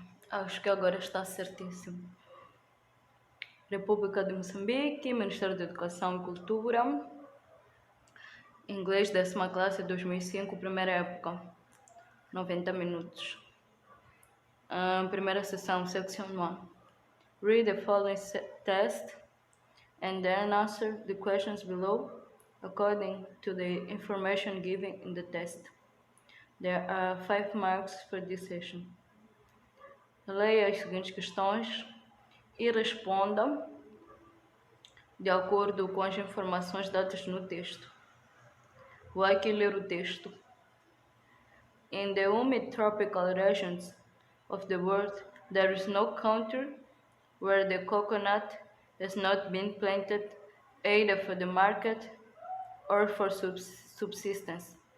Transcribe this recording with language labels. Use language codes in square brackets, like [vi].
[pt] Acho que agora está certíssimo. República de Moçambique, Ministério da Educação e Cultura. Inglês, 10ª classe, 2005, primeira época. 90 minutos. Primeira sessão, [en] Section 1. Read the following test and then answer the questions below according to the information given in the test. There are 5 marks for this session. [pt] Leia as seguintes questões e responda de acordo com as informações dadas no texto. Vou aqui ler o texto. [en] In the humid tropical regions of the world, there is no country where the coconut has not been planted either for the market or for subsistence.